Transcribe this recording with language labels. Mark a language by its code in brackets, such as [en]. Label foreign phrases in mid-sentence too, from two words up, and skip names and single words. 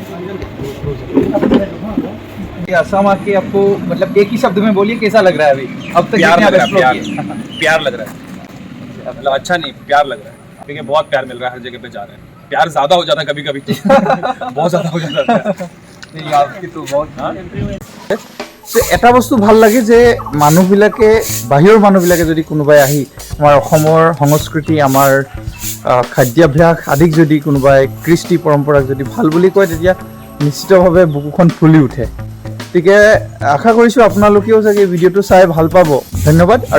[hi] ये असम आके आपको मतलब एक ही शब्द में बोलिए कैसा लग रहा है अभी अब तक प्यार जितने लग आप रहा है explore प्यार किए। प्यार लग रहा है मतलब अच्छा नहीं प्यार लग रहा है क्योंकि बहुत प्यार मिल रहा है हर जगह पे जा रहे हैं प्यार ज्यादा हो जाता है कभी कभी बहुत ज्यादा हो जाता है नहीं, आपकी तो बहुत हाँ? [as] এটা বস্তু ভাল লাগে যে মানুহবিলাকে বাহিৰৰ মানুহবিলাকে যদি কোনোবাই আহি আমাৰ অসমৰ সংস্কৃতি আমাৰ খাদ্যাভ্যাস আদিক যদি কোনোবাই কৃষ্টি পৰম্পৰাক যদি ভাল বুলি কয় তেতিয়া নিশ্চিতভাৱে বুকুখন ফুলি উঠে গতিকে আশা কৰিছোঁ আপোনালোকেও চাগে ভিডিঅ'টো চাই ভাল পাব ধন্যবাদ আৰু